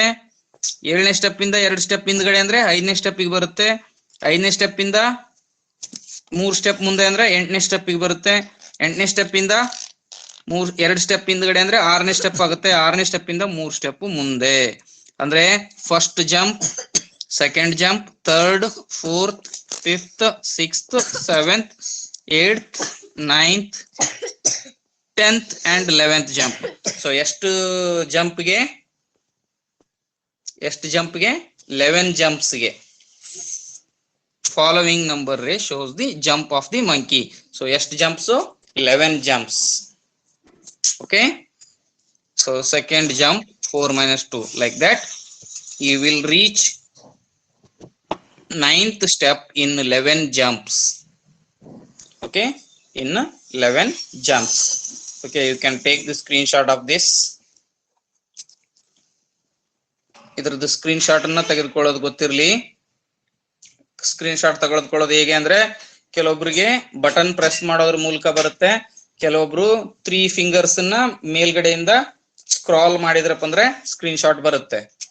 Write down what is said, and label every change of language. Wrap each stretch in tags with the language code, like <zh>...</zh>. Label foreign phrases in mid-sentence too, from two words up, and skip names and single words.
<kn>7ನೇ ಸ್ಟೆಪ್ ಇಂದ 2 ಸ್ಟೆಪ್ ಹಿಂದ್ಗಡೆ ಅಂದ್ರೆ 5ನೇ ಸ್ಟೆಪ್ ಬರುತ್ತೆ. 5ನೇ ಸ್ಟೆಪ್ ಇಂದ 3 ಸ್ಟೆಪ್ ಮುಂದೆ ಅಂದ್ರೆ 8ನೇ ಸ್ಟೆಪ್ ಬರುತ್ತೆ. 8ನೇ ಸ್ಟೆಪ್ ಇಂದ 2 ಸ್ಟೆಪ್ ಹಿಂದ್ಗಡೆ ಅಂದ್ರೆ 6ನೇ ಸ್ಟೆಪ್ ಆಗುತ್ತೆ. 6ನೇ ಸ್ಟೆಪ್ ಇಂದ 3 ಸ್ಟೆಪ್ ಮುಂದೆ. ಅಂದ್ರೆ</kn> <en>first jump, second jump, 3rd, 4th, 5th, 6th, 7th, 8th, 9th, 10th and 11th ಜಂಪ್.</en> <kn>ಸೊ ಎಷ್ಟು ಜಂಪ್ಗೆ 11 ಜಂಪ್ಸ್ಗೆ.</kn> <en>Following number shows the jump of the monkey.</en> <kn>So ಎಷ್ಟು ಜಂಪ್ಸ್, 11 jumps.</kn> <en>Okay, so second jump 4 minus 2, like that you will reach 9th step in 11 jumps. Okay, in 11 jumps. Okay, you can take the screenshot of this.</en> <kn>ಇದ್ರದ್ದು</kn> <en>screen shot</en> <kn>ಅನ್ನ ತೆಗೆದುಕೊಳ್ಳೋದು ಗೊತ್ತಿರಲಿ.</kn> <en>screen shot</en> <kn>ತೆಗೆದುಕೊಳ್ಳೋದು ಹೇಗೆ ಅಂದ್ರೆ, ಕೆಲವೊಬ್ರಿಗೆ</kn> <en>button press</en> <kn>ಮಾಡೋದ್ರ ಮೂಲಕ ಬರುತ್ತೆ, ಕೆಲವೊಬ್ರು 3 ಫಿಂಗರ್ಸ್ ಅನ್ನ ಮೇಲ್ಗಡೆಯಿಂದ ಸ್ಕ್ರಾಲ್ ಮಾಡಿದ್ರಪ್ಪ ಅಂದ್ರೆ</kn> <en>screen shot</en> <kn>ಬರುತ್ತೆ.</kn>